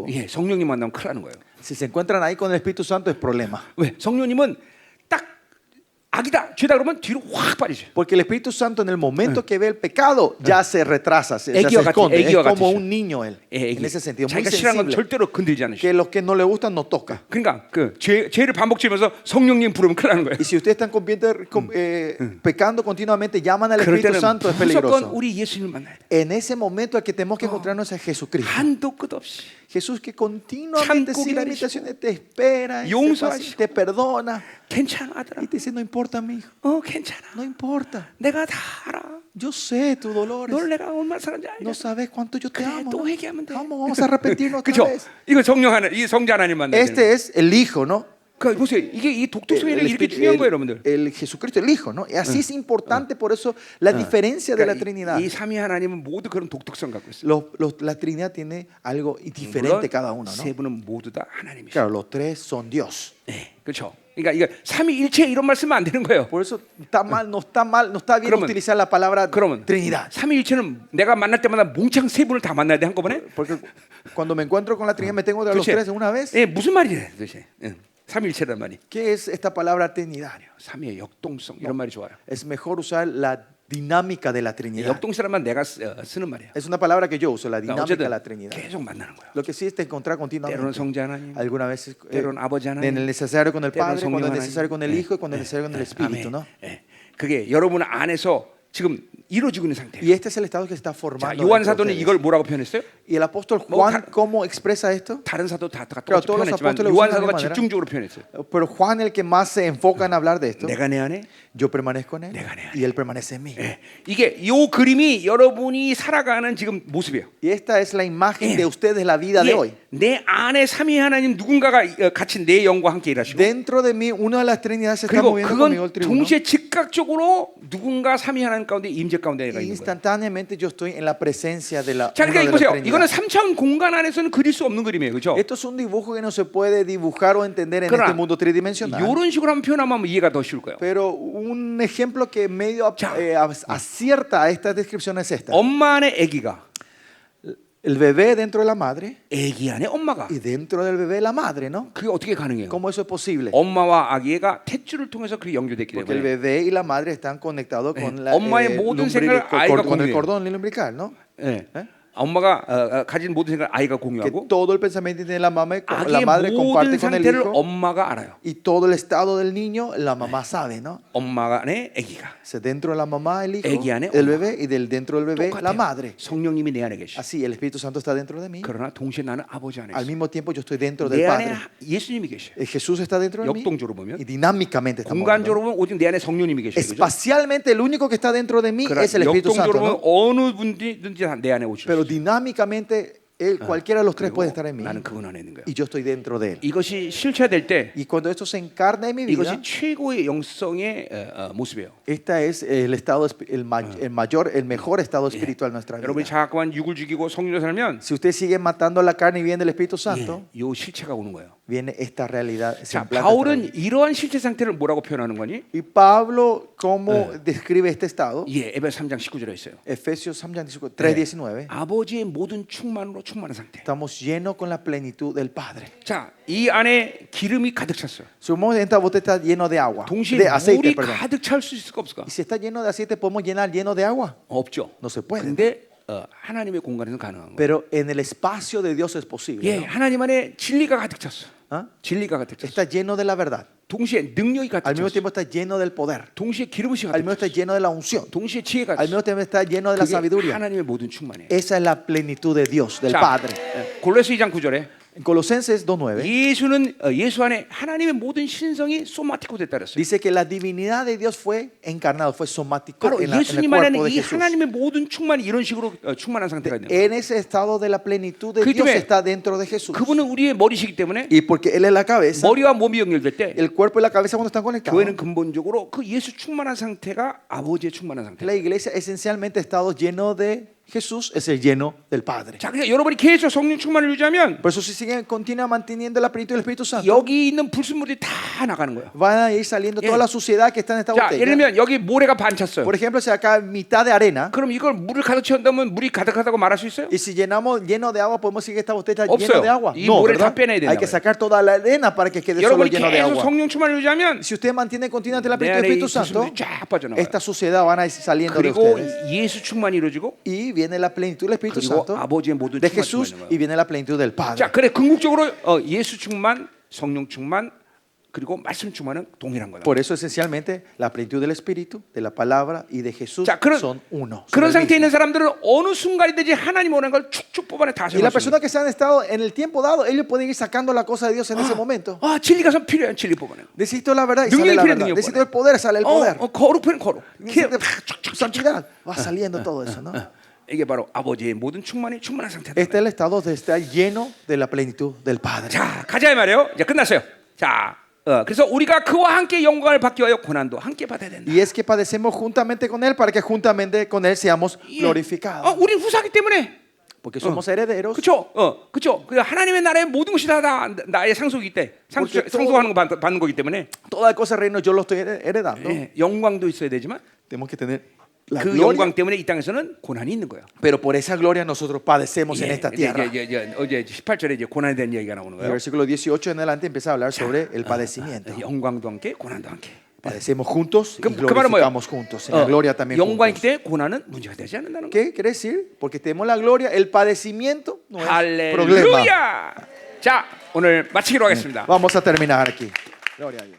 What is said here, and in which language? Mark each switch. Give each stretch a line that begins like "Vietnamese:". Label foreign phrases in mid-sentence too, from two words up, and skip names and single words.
Korean: 예, 성령님 만나면 큰일 나는 거예요.
Spanish: si se encuentran ahí con el Espíritu Santo es problema.
Korean: 왜? 성령님은 딱 악이다, 죄다 그러면 뒤로 확 빠지죠.
Spanish: Porque el Espíritu Santo en el momento que ve el pecado ya se retrasa, se
Korean: 애기와
Spanish: esconde. Es
Korean: 애기와
Spanish: como
Korean: 같으셔.
Spanish: un niño él.
Korean: 예,
Spanish: En ese sentido, muy
Korean: 자기가 싫어하는 건
Spanish: sensible.
Korean: 절대로 건드리지 않으시죠.
Spanish: Que los que no le gustan no toca.
Korean: 그러니까 그 죄를 반복 지면서 성령님 부르면 큰일 나는 거예요.
Spanish: Y si ustedes están pecando continuamente, llaman al
Korean: 그럴
Spanish: Espíritu
Korean: 때는
Spanish: Santo, es
Korean: 무조건
Spanish: peligroso.
Korean: 우리 예수님을 만나야 돼.
Spanish: En ese momento el que tenemos que encontrarnos es Jesucristo.
Korean: 한도 끝없이
Spanish: Jesús que continuamente,
Korean: 참고
Spanish: sin
Korean: 기다리시고,
Spanish: limitaciones, te espera, y
Korean: 용서하시고,
Spanish: te perdona.
Korean: 괜찮아 아들아.
Spanish: Y te dice, no importa, mi hijo,
Korean: 괜찮아.
Spanish: no importa.
Korean: 내가 다 알아.
Spanish: Yo sé tus dolores.
Korean: 널 내가 얼마나 사랑하는지
Spanish: No
Korean: 알잖아.
Spanish: sabes cuánto yo te
Korean: 그래,
Spanish: amo.
Korean: 또
Spanish: ¿no?
Korean: 회개하면 돼.
Spanish: Vamos a arrepentirnos otra
Korean: 그렇죠?
Spanish: vez.
Korean: 이거 성령 하나, 이 성자 하나님 만나야 되는
Spanish: Este es el Hijo, ¿no?
Korean: 그 보세요. 이게 이 독특성이 이렇게 중요한 거예요, 여러분들.
Spanish: el Jesucristo, el Hijo, ¿no? Y así es importante, por eso, la diferencia de la Trinidad.
Korean: 이 삼위 하나님은 모두 그런 독특성 갖고 있어요.
Spanish: La Trinidad tiene algo
Korean: 물론
Spanish: diferente cada uno, ¿no?
Korean: 세 분은 모두 다 하나님이시죠.
Spanish: Claro, los tres son Dios.
Korean: 네, 그렇죠. 그러니까 이거 삼위일체 이런 말 쓰면 안 되는 거예요.
Spanish: Por eso está mal, no está bien
Korean: 그러면-
Spanish: utilizar la palabra
Korean: 그러면
Spanish: Trinidad.
Korean: 삼위일체는 내가 만날 때마다 몽창 세 분을 다 만나야 돼 한꺼번에?
Spanish: Porque cuando me encuentro con la Trinidad me tengo que dar los
Korean: 도대체,
Spanish: tres de una vez.
Korean: 예, 무슨 말이래 도대체? 삼위일체란 말이.
Spanish: ¿Qué es esta palabra Trinidad?
Korean: 삼위의 역동성 이런 말이 좋아요.
Spanish: Es mejor usar la dinámica de la Trinidad.
Korean: 역동성이란 말 내가 쓰는 말이야.
Spanish: Es una palabra que yo uso, la
Korean: 그러니까
Spanish: dinámica de
Korean: 어쨌든
Spanish: la Trinidad.
Korean: 계속 만나는 거야.
Spanish: Lo que sí es te encontrar
Korean: 때로는
Spanish: continuamente.
Korean: 성자 하나님,
Spanish: Alguna vez
Korean: 때로는 아버지 하나님,
Spanish: en el necesario con el
Korean: 때로는
Spanish: Padre, cuando
Korean: 성령
Spanish: es necesario con el
Korean: 하나님.
Spanish: Hijo y cuando es necesario con el Espíritu, ¿no?
Korean: 예. 그게 여러분 안에서 지금 이루어지고 있는 상태예요.
Spanish: Y este es el estado que se está
Korean: 자,
Spanish: formando.
Korean: 요한
Spanish: dentro de
Korean: 사도는
Spanish: ustedes.
Korean: 이걸 뭐라고 표현했어요?
Spanish: Y el apóstol
Korean: 뭐
Spanish: Juan,
Korean: 다-
Spanish: ¿cómo expresa esto?
Korean: 다른 사도 다
Spanish: Claro,
Korean: 똑같이
Spanish: todos los
Korean: 표현했지만
Spanish: apóstoles
Korean: 요한
Spanish: usan de
Korean: 사도가
Spanish: manera.
Korean: 집중적으로 표현했어요.
Spanish: Pero Juan el que más se enfoca en hablar de esto.
Korean: 내가 내 안에
Spanish: Yo permanezco en él
Korean: 내가 내 안에.
Spanish: y él permanece en mí.
Korean: 예. 이게 요 그림이 여러분이 살아가는 지금 모습이에요.
Spanish: Y esta es la imagen
Korean: 예.
Spanish: de ustedes la vida de hoy.
Korean: 이게 내 안에 삼위 하나님 누군가가 같이 내 영과 함께 일하시고
Spanish: Dentro de mí una de las trinidades se está
Korean: 그리고
Spanish: moviendo conmigo el
Korean: 그건
Spanish: tribuno.
Korean: 동시에 즉각적으로 누군가 삼위 하나님 가운데 임재 가운데 내가
Spanish: Y
Korean: 있는 거예요.
Spanish: instantáneamente yo estoy en la presencia de la,
Korean: 자,
Spanish: uno
Korean: 그러니까
Spanish: de la
Korean: 이보세요.
Spanish: Trinidad.
Korean: 이거는 3차원 공간 안에서는 그릴 수 없는 그림이에요, 그렇죠?
Spanish: Esto es un dibujo que no se puede dibujar o entender en
Korean: 그러나
Spanish: este mundo tridimensional.
Korean: 이런 식으로 한번 표현하면 이해가 더 쉬울 거예요.
Spanish: Pero un ejemplo que medio
Korean: 자.
Spanish: acierta a esta descripción es esta.
Korean: 엄마 안에 아기가,
Spanish: El bebé dentro de la madre
Korean: 아기 안에 엄마가.
Spanish: y dentro del bebé la madre, ¿no?
Korean: 그게 어떻게 가능해요?
Spanish: ¿Cómo eso es posible?
Korean: 엄마와 아기가 탯줄을 통해서 그게 연결됐기
Spanish: Porque el
Korean: 때문에.
Spanish: bebé y la madre están conectados con, la,
Korean: 엄마의 모든 생각을 아이가
Spanish: con el
Korean: 공유해요.
Spanish: cordón umbilical, ¿no?
Korean: 예. 예? 엄마가 가진 모든 생각을 아이가
Spanish: Que
Korean: 공유하고
Spanish: todo el pensamiento de la mamá, la
Korean: 아기의
Spanish: madre comparte
Korean: 모든
Spanish: con el
Korean: 상태를
Spanish: hijo
Korean: 엄마가 알아요.
Spanish: y todo el estado del niño la mamá sabe, ¿no?
Korean: 엄마 안에 아기가.
Spanish: O sea, dentro de la mamá el hijo,
Korean: 애기 안에
Spanish: el
Korean: 엄마.
Spanish: bebé y dentro del bebé la
Korean: 똑같아요.
Spanish: madre.
Korean: 성령님이 내 안에 계시.
Spanish: Así el Espíritu Santo está dentro de mí.
Korean: 그러나 동시에 나는 아버지 안에
Spanish: Al
Korean: 있어.
Spanish: mismo tiempo yo estoy dentro del
Korean: 내 안에
Spanish: Padre.
Korean: 예수님이 계셔.
Spanish: Jesús está dentro de mí
Korean: 역동적으로 보면
Spanish: y dinámicamente estamos
Korean: 공간적으로 보면 오직 내 안에 성령님이 계셔. 그죠?
Spanish: espacialmente el único que está dentro de mí es el Espíritu Santo,
Korean: 역동적으로 보면
Spanish: ¿no?
Korean: 어느 분이든지 내 안에 오실
Spanish: Pero
Korean: 수 있어.
Spanish: dinámicamente cualquiera de los tres puede estar en mí
Korean: 나는 그분 안에 있는 거야.
Spanish: y yo estoy dentro de él.
Korean: 이것이 실체될 때
Spanish: Y cuando esto se encarna en mi vida,
Korean: 이것이 최고의 영성의 모습이에요.
Spanish: esta es el estado, el mejor estado espiritual de nuestra
Korean: 여러분이
Spanish: vida.
Korean: 자꾸만 육을 죽이고 성령으로 살면
Spanish: Si usted sigue matando la carne y viene del Espíritu Santo,
Korean: 이 실체가 오는 거예요.
Spanish: viene esta realidad. se
Korean: 자,
Spanish: implanta esta realidad.
Korean: 바울은 이러한 실제 상태를 뭐라고 표현하는 거니?
Spanish: Y Pablo, ¿cómo describe este estado?
Korean: 예, 에베소 3장 19절에 있어요.
Spanish: Efesios 3:19.
Korean: 아버지의 모든 충만으로 충만한 상태.
Spanish: Estamos llenos con la plenitud del Padre.
Korean: 자, 이 안에 기름이 가득 찼어요.
Spanish: Supongamos que esta botella está lleno de agua,
Korean: 동시에
Spanish: de aceite,
Korean: 물이
Spanish: perdón.
Korean: 가득 찰 수 있을까 없을까?
Spanish: Y si está lleno de aceite, ¿podemos llenar lleno de agua?
Korean: 없죠.
Spanish: No se puede.
Korean: 근데 하나님의 공간에서는 가능한 거예요.
Spanish: Pero en el espacio de Dios es posible.
Korean: 예,
Spanish: ¿no?
Korean: 하나님 안에 진리가 가득 찼어. ¿Ah? 진리가 가득 찼어.
Spanish: Está lleno de la verdad.
Korean: 동시에 능력이 가득
Spanish: Al mismo
Korean: 찼어.
Spanish: tiempo está lleno del poder.
Korean: 동시에 기름이
Spanish: Al
Korean: 가득
Spanish: mismo tiempo
Korean: 찼어.
Spanish: está lleno de la unción.
Korean: 동시에 지혜가
Spanish: Al mismo
Korean: 있어.
Spanish: tiempo está lleno de la
Korean: 그게
Spanish: sabiduría.
Korean: 하나님의 모든 충만이에요.
Spanish: Esa es la plenitud de Dios, del
Korean: 자,
Spanish: Padre.
Korean: 골로새 2장 9절에
Spanish: En Colosenses 2:9
Korean: 예수는 예수 안에 하나님의 모든 신성이 소마티코 됐다 그랬어요.
Spanish: dice que la divinidad de Dios fue encarnado, fue somático
Korean: 바로
Spanish: en el
Korean: 예수님 안에는
Spanish: cuerpo de
Korean: 이
Spanish: Jesús.
Korean: 하나님의 모든 충만이 이런 식으로 충만한 상태가 있는 거예요.
Spanish: En ese estado de la plenitud de
Korean: 그
Spanish: Dios
Korean: 때문에
Spanish: está dentro de Jesús.
Korean: 그분은 우리의 머리시기 때문에
Spanish: Y porque Él es la cabeza,
Korean: 머리와 몸이 연결될 때
Spanish: el cuerpo y la cabeza cuando están conectados,
Korean: 교회는 근본적으로 그 예수 충만한 상태가 아버지의 충만한 상태.
Spanish: la iglesia esencialmente estado lleno de Jesús, es el lleno del Padre.
Korean: 자, 그러니까 여러분이 계속 성령 충만을 유지하면
Spanish: Por eso si siguen, continúa manteniendo la plenitud del Espíritu Santo,
Korean: 여기 있는 불순물이 다 나가는 거예요.
Spanish: van a ir saliendo toda la suciedad que está en esta
Korean: 자, 예를
Spanish: botella.
Korean: 들면 여기 모래가 반 찼어요.
Spanish: Por ejemplo, si acá mitad de arena,
Korean: 그럼 이걸 물을 가득 채운다면 물이 가득하다고 말할 수 있어요?
Spanish: y si llenamos lleno de agua, podemos decir que esta botella está
Korean: 없어요.
Spanish: llena de agua.
Korean: 이
Spanish: No,
Korean: 모래를 다
Spanish: ¿verdad?
Korean: 빼내야 된다고요.
Spanish: Hay que sacar toda la arena para que quede solo
Korean: 여러분이
Spanish: lleno de
Korean: 계속
Spanish: agua.
Korean: 성령 충만을 유지하면
Spanish: Si usted mantiene continuamente la
Korean: 내
Spanish: plenitud del
Korean: 안에 이
Spanish: Espíritu Santo,
Korean: 불순물이 쫙 빠져나가요.
Spanish: esta suciedad van a ir saliendo de
Korean: 그리고
Spanish: ustedes.
Korean: 예수 충만이 이루어지고
Spanish: Y viene la plenitud del Espíritu
Korean: 그리고
Spanish: Santo
Korean: 아버지의 모든
Spanish: de
Korean: 충만이
Spanish: Jesús
Korean: 있는 거예요.
Spanish: y viene la plenitud del Padre.
Korean: 자, 그래 궁극적으로 예수 충만, 성령 충만, 그리고 말씀 충만은 동일한 거다.
Spanish: Por eso esencialmente la plenitud del Espíritu, de la palabra y de Jesús
Korean: 자, 그런
Spanish: son uno. son
Korean: 그런
Spanish: el
Korean: 상태에
Spanish: mismo.
Korean: 있는 사람들은 어느 순간이든지 하나님 원하는 걸 축축 뽑아내 다
Spanish: Y las
Korean: 세워서.
Spanish: personas que se han estado en el tiempo dado, ellos pueden ir sacando la cosa de Dios en ese momento.
Korean: 아, 진리가 선 필요해. 진리 뽑아내.
Spanish: Necesito la verdad y
Korean: 능력이
Spanish: sale la
Korean: 필요해,
Spanish: verdad.
Korean: 능력
Spanish: Necesito el poder, sale el poder.
Korean: 거룩은 거룩.
Spanish: Necesito santidad, va saliendo todo eso, ¿no?
Korean: 이게 바로 아버지의 모든 충만이 충만한 상태다.
Spanish: Este es el estado de estar lleno de la plenitud del Padre.
Korean: 자, 가자 이 말이에요. 이제 끝났어요. 자, 그래서 우리가 그와 함께 영광을 받기 위하여 고난도 함께 받아야 된다.
Spanish: Y es que padecemos juntamente con Él para que juntamente con Él seamos glorificados.
Korean: 우리 후사기 때문에.
Spanish: Porque somos herederos.
Korean: 그렇죠. 그렇죠. 그 하나님의 나라의 모든 것이 다 나의 상속이기 때문에 상속하는 거 받는 거기 때문에
Spanish: Toda cosa del reino yo lo estoy heredando.
Korean: 영광도 있어야 되지만
Spanish: Tenemos que tener la
Korean: 그
Spanish: gloria.
Korean: 영광 때문에 이 땅에서는 고난이 있는 거예요.
Spanish: Pero por esa gloria nosotros padecemos en esta tierra.
Korean: 어제 18절에 이제 고난에 대한 이야기가 나오는
Spanish: El
Korean: 거예요.
Spanish: versículo 18 en adelante empieza a hablar sobre el padecimiento.
Korean: 영광도 함께 고난도 함께.
Spanish: Padecemos juntos y
Korean: 그 말은 뭐예요?
Spanish: glorificamos juntos. En la gloria también
Korean: 영광이
Spanish: juntos.
Korean: 때문에 고난은 문제가 되지 않는다는 거예요.
Spanish: ¿Qué quiere decir? Porque tenemos la gloria, el padecimiento no es problema.
Korean: 할렐루야. 자, 오늘 마치기로 하겠습니다.
Spanish: Vamos a terminar aquí. Gloria a Dios.